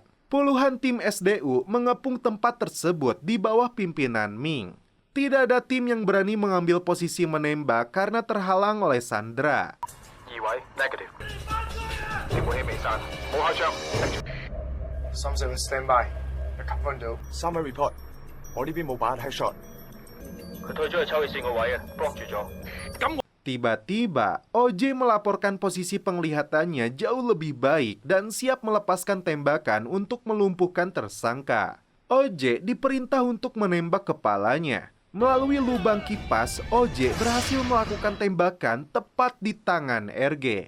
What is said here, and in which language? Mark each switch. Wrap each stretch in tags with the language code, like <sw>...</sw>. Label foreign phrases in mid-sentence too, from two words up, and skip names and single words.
<id>Puluhan tim SDU mengepung tempat tersebut di bawah pimpinan Ming. Tidak ada tim yang berani mengambil posisi menembak karena terhalang oleh sandera.</id> <en>Summary report，</en> <yue>我呢邊冇把 headshot。佢退咗去抽氣扇個位啊，block 住咗。</yue> <id>Tiba-tiba, OJ melaporkan posisi penglihatannya jauh lebih baik dan siap melepaskan tembakan untuk melumpuhkan tersangka. OJ diperintah untuk menembak kepalanya. Melalui lubang kipas, OJ berhasil melakukan tembakan tepat di tangan RG.</id>